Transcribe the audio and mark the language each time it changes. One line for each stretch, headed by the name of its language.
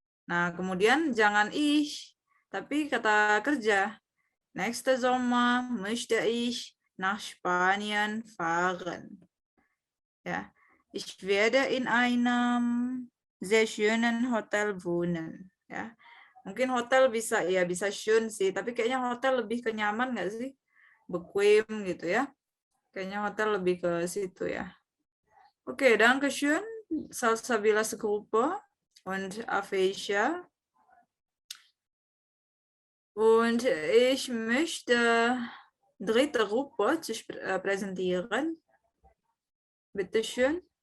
Indonesian: Nah, kemudian jangan ich, tapi kata kerja.
German: Nächste Sommer möchte ich nach Spanien fahren. Ja, ich werde in einem sehr schönen Hotel wohnen.
Indonesian: Ya, mungkin hotel bisa schön sih, tapi kayaknya hotel lebih ke nyaman nggak sih? Bequem gitu ya. Kayaknya hotel lebih ke situ ya.
German: Oke, danke schön, Salsabilas Gruppe und Afisha. Und ich möchte dritte Gruppe präsentieren. Bitte schön.